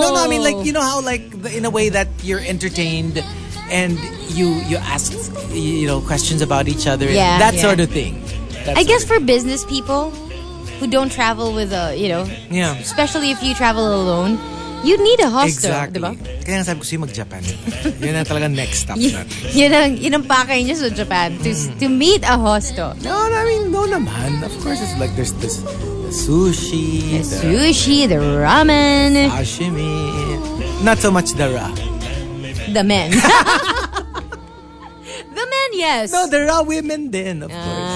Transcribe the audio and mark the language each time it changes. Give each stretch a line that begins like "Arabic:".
English: No, I mean like, you know how like in a way that you're entertained and you ask questions about each other. Yeah, that yeah. sort of thing. That I guess for business people who don't travel with especially if you travel alone, you need a host. Exactly.
Filipino: Kaya sabi ko siya mag-Japan. Yun na talaga next stop. Yun ang pakain niya sa Japan
English: to meet a host. No, of course it's like there's this sushi. The sushi, the ramen. Sashimi. Not so much the ra. The men. The men, yes. No, the ra women then, of course.